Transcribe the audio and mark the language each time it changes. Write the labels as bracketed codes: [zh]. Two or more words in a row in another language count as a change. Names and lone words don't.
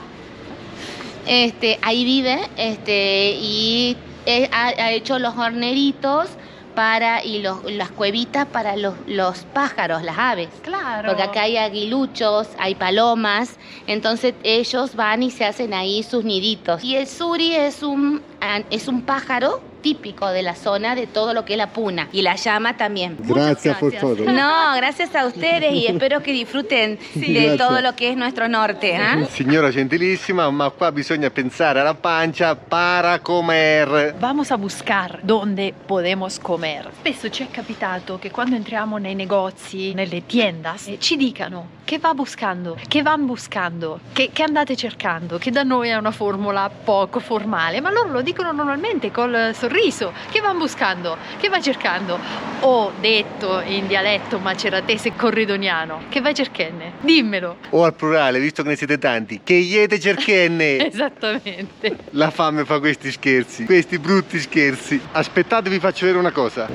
[es] Ahí vive, y ha hecho los horneritos y las cuevitas para los pájaros, las aves. Claro. Porque acá hay aguiluchos, hay palomas, entonces ellos van y se hacen ahí sus niditos. Y el suri es un pájaro típico de la zona, de todo lo que es la puna, y la llama también. [it] Grazie per [es] gracias. todo. No, gracias a ustedes y espero che disfruten de [it] Grazie. [es] todo lo que es nuestro norte. [it] Signora gentilissima, ma qua bisogna pensare alla pancia [es] para comer. Vamos a buscar dove podemos comer. [it] Spesso ci è capitato che quando entriamo nei negozi, nelle tiendas, ci dicano che [es] va buscando, [it] che [es] van buscando, [it] che andate cercando, che da noi è una formula poco formale, ma loro lo dicono normalmente col sorriso, che [es] van buscando, [it] che vai cercando. O detto in dialetto maceratese corridoniano, che vai cerchenne, dimmelo. O al plurale, visto che ne siete tanti, che iete cerchenne. Esattamente. La fame fa questi scherzi, questi brutti scherzi. Aspettate, vi faccio vedere una cosa.